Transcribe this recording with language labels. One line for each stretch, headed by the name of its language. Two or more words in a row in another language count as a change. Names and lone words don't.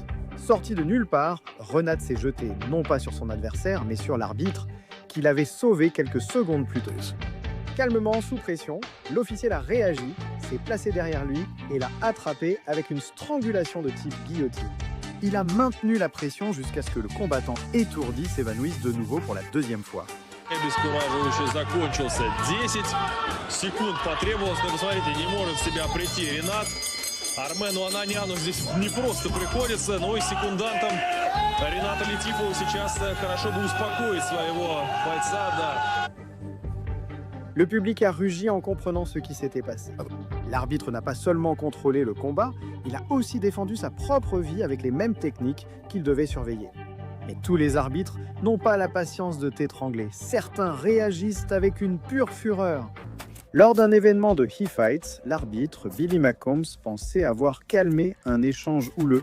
French: Sorti de nulle part, Renat s'est jeté non pas sur son adversaire, mais sur l'arbitre, qu'il avait sauvé quelques secondes plus tôt. Calmement, sous pression, l'officiel a réagi, s'est placé derrière lui et l'a attrapé avec une strangulation de type guillotine. Il a maintenu la pression jusqu'à ce que le combattant étourdi s'évanouisse de nouveau pour la deuxième fois.
Russian: Обескураживающе закончился. 10 секунд потребовалось, но посмотрите, не может в себя прийти Ренат. Армену Ананяну здесь не просто приходится, но и секундантам Рената Лятифова сейчас хорошо бы успокоить своего бойца, да.
French: Le public a rugi en comprenant ce qui s'était passé. L'arbitre n'a pas seulement contrôlé le combat, il a aussi défendu sa propre vie avec les mêmes techniques qu'il devait surveiller. Mais tous les arbitres n'ont pas la patience de t'étrangler. Certains réagissent avec une pure fureur. Lors d'un événement de He Fights, l'arbitre Billy McCombs pensait avoir calmé un échange houleux.